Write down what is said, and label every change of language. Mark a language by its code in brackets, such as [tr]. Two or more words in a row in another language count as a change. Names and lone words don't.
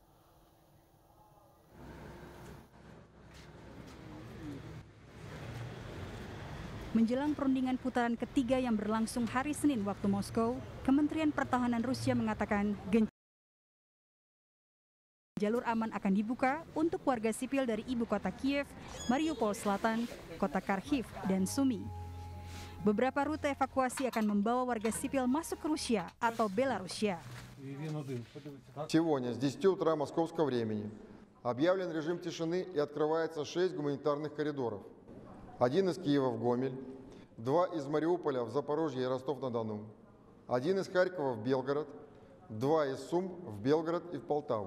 [id] Menjelang perundingan putaran ketiga yang berlangsung hari Senin waktu Moskow, Kementerian Pertahanan Rusia mengatakan jalur aman akan dibuka untuk warga sipil dari ibu kota Kiev, Mariupol Selatan, kota Kharkiv, dan Sumy. Beberapa rute evakuasi akan membawa warga sipil masuk ke Rusia atau Belarusia. [ru] Сегодня с 10 утра московского времени объявлен режим тишины и открывается 6 гуманитарных коридоров. Один из Киева в Гомель, 2 из Мариуполя в Запорожье и Ростов-на-Дону, 1 из Харькова в Белгород, 2 из Сум в Белгород и в Полтаву.